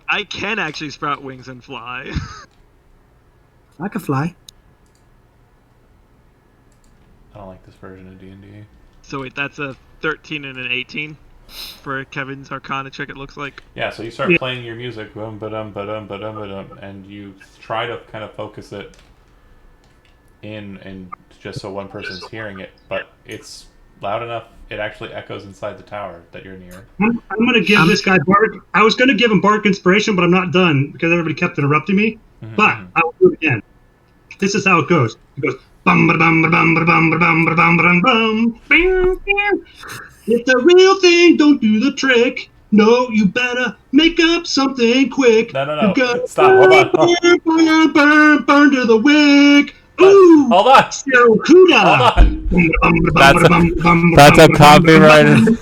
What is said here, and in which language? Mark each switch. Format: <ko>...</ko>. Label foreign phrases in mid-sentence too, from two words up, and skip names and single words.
<en>I can actually sprout wings and fly. I could fly. I don't like this version of D&D. So wait, that's a 13 and an 18 for Kevin's Arcana check, it looks like. Yeah, so you start Yeah. playing your music, boom, ba-dum, ba-dum, ba-dum, ba-dum, and you try to kind of focus it in, and just so one person's hearing it, but it's loud enough it actually echoes inside the tower that you're near. I'm going to give this guy bardic. I was going to give him bardic inspiration, but I'm not done because everybody kept interrupting me. But I will do it again. This is how it goes. It goes bum ba bum ba bum ba bum ba bum ba bum ba bum bum. If the real thing don't do the trick, no, you better make up something quick. No. You gotta Stop. Hold on. burn to the wick. Ooh, Hold on. Cyril Cuda. Hold on. That's a copyrighted.</en>